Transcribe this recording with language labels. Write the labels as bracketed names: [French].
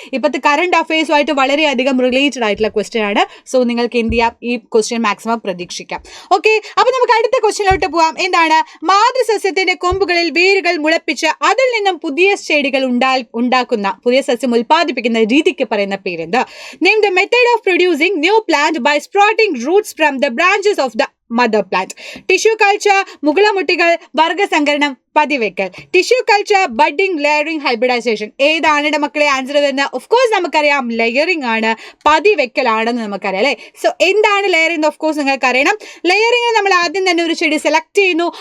[Malayalam] ഇപ്പോഴത്തെ കറണ്ട് അഫയേഴ്സുമായിട്ട് വളരെയധികം റിലേറ്റഡ് ആയിട്ടുള്ള ക്വസ്റ്റ്യൻ ആണ്. സോ നിങ്ങൾക്ക് എന്ത് ചെയ്യാം, ഈ ക്വസ്റ്റ്യൻ മാക്സിമം പ്രതീക്ഷിക്കാം. ഓക്കെ, അപ്പൊ നമുക്ക് അടുത്ത ക്വസ്റ്റ്യനിലോട്ട് പോവാം. എന്താണ്? മാതൃസസ്യത്തിന്റെ കൊമ്പുകളിൽ വേരുകൾ മുളപ്പിച്ച് അതിൽ നിന്നും പുതിയ ചെടികൾ ഉണ്ടാക്കുന്ന, പുതിയ സസ്യം ഉൽപ്പാദിപ്പിക്കുന്ന രീതിക്ക് പറയുന്ന പേരെന്ത്? [English] Name the method of producing new plant by sprouting roots from the branches of the mother plant. [Malayalam] Tissue culture, മുകുളമുട്ടികൾ, വർഗസങ്കരണം, പതിവെക്കൽ. Tissue culture, budding, layering, hybridisation. ഏതാണ് മക്കളെ ആൻസർ വരുന്നത്? ഓഫ് കോഴ്സ് നമുക്കറിയാം, ലെയറിംഗ് ആണ്, പതിവെക്കലാണെന്ന് നമുക്കറിയാം അല്ലെ. സോ എന്താണ് ലെയറിംഗ്? ഓഫ് കോഴ്സ് നിങ്ങൾക്ക് അറിയണം. ലെയറിംഗ് നമ്മൾ ആദ്യം തന്നെ ഒരു ചെടി സെലക്ട് ചെയ്യുന്നു.